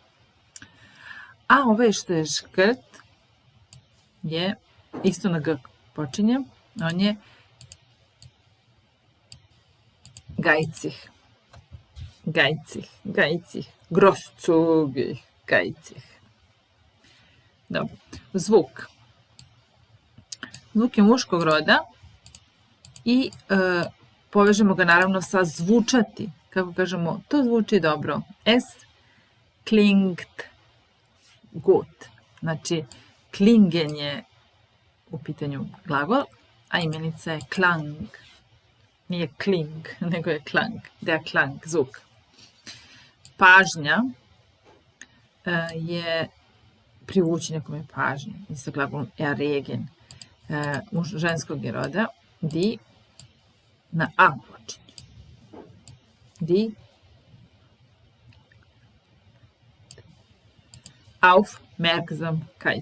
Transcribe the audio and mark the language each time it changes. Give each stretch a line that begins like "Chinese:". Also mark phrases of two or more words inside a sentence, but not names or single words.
Serbian: A ovaj što je škrt je, isto na G počinje, on je
German: geizig, grosszügig, geizig.
Serbian: Dobro, zvuk. Zvuk je muškog roda i povežemo ga naravno sa zvučati. Kako kažemo, to zvuči dobro.
German: Es klingt gut.
Serbian: Znači, klingen je u pitanju glagol, a imenica je klang. Nije kling, nego je klang.
German: Der Klang,
Serbian: zvuk. Pažnja je privući nekome pažnju. I sa glagolom erregen. Ženskog je roda. Die na A počinje.
German: Die Aufmerksamkeit.